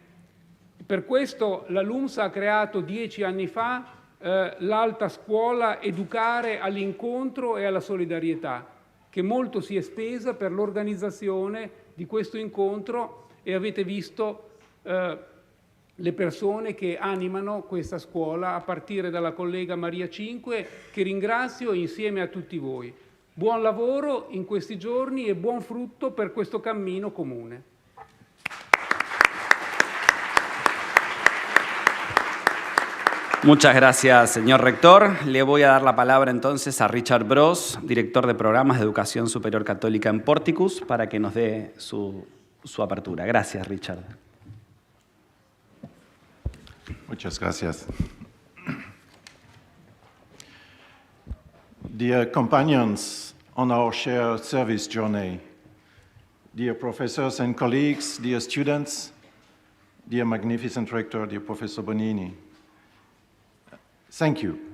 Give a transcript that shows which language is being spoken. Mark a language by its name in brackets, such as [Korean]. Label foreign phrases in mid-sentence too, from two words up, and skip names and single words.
[Italian] Per questo la LUMSA ha creato 10 anni fa l'Alta Scuola Educare all'incontro e alla solidarietà, che molto si è spesa per l'organizzazione di questo incontro, e avete visto le persone che animano questa scuola, a partire dalla collega Maria Cinque, che ringrazio, insieme a tutti voi. Buon lavoro in questi giorni e buon frutto per questo cammino comune. [Spanish] Muchas gracias, señor rector. Le voy a dar la palabra entonces a Richard Bros, director de programas de Educación Superior Católica en Porticus, para que nos dé su apertura. Gracias, Richard. Muchas gracias. [English] Dear companions on our shared service journey, dear professors and colleagues, dear students, dear magnificent rector, dear Professor Bonini, thank you.